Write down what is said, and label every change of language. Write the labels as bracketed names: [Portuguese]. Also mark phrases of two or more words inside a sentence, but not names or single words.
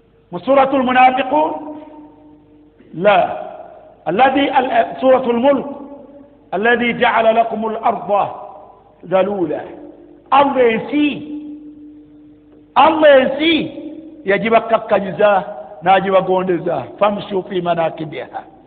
[Ganda] Mu Suratul Munafiqun, la. [Arabic] Alladhi, al-, Suratul Mulk, "الذي جعل لكم الأرض ذلولا." [Ganda] Allah ensi, Allah ensi yagibakakkanyiza n'agibagondeza. [Arabic] "فامشوا في مناكبها."